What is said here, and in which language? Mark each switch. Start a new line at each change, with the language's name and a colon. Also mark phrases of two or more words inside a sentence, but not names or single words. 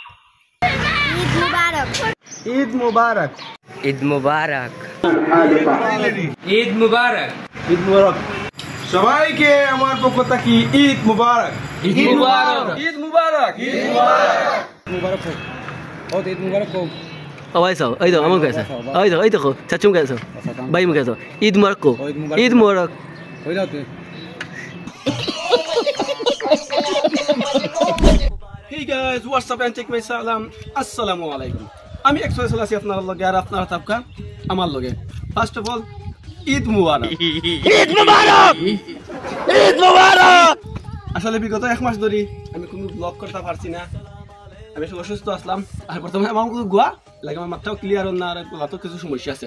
Bangla: ঈদ মুবারক। ঈদ মুবারক। ঈদ মুবারক। ঈদ মুবারক। সবাইকে আমার পক্ষ থেকে ঈদ মুবারক। ঈদ মুবারক। ঈদ মুবারক। ঈদ মুবারক। মুবারক হোক। ও ঈদ মুবারক হোক।
Kok Borok: Awai sao, ai dah, amang kaisa. Ai dah ko, cacum kaisa. Bayi mu kaisa. Eid Mubarak ko. Eid Mubarak. Hoi daw tuh.
English: Hey guys, what's up and take my salam. Assalamualaikum.
Bangla: আমি এক্সপ্রেস আছি আপনার লগে আর আপনারা থাকা আমার লগে।
English: first of all
Bangla: ঈদ মুবারক। ঈদ মুবারক। ঈদ মুবারক। আসলে বিগত এক মাস ধরে আমি কোনো ব্লগ করতে পারছি না। আমি অসুস্থ আসলাম আর প্রথমে আমার গোয়া লাগে আমার মাথাও ক্লিয়ার না আর তো কিছু সমস্যা আছে।